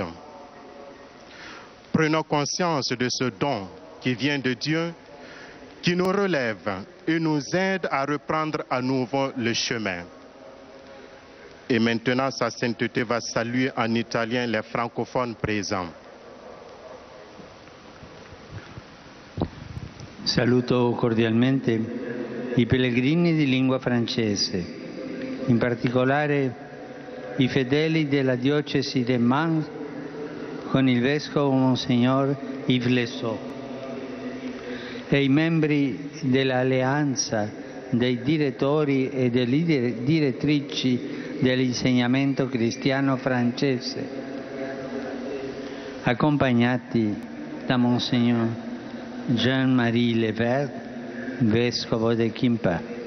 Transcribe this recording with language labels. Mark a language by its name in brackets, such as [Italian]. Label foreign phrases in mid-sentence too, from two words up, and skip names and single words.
[French] Prenons conscience de ce don qui vient de Dieu, qui nous relève et nous aide à reprendre à nouveau le chemin. Et maintenant, Sa Sainteté va saluer en italien les francophones présents. [Italian] Saluto cordialmente i pellegrini di lingua francese, in particolare i fedeli della diocesi di Mans con il vescovo Monsignor Yves Lesseau e i membri dell'alleanza dei direttori e delle direttrici dell'insegnamento cristiano francese, accompagnati da Monsignor Jean-Marie Levert, vescovo di Quimper.